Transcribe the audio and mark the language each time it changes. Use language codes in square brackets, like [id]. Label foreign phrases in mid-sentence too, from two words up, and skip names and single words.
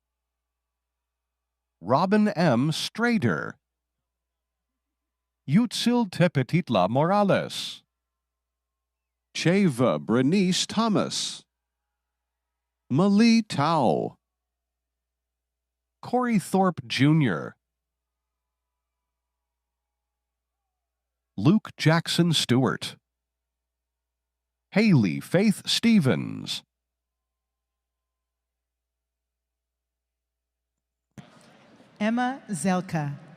[en] Robin M. Strader, Yutzil Tepetitla Morales, Cheva Bernice Thomas, Mali Tao, Corey Thorpe Jr., Luke Jackson Stewart, Haley Faith Stevens, Emma Zelka,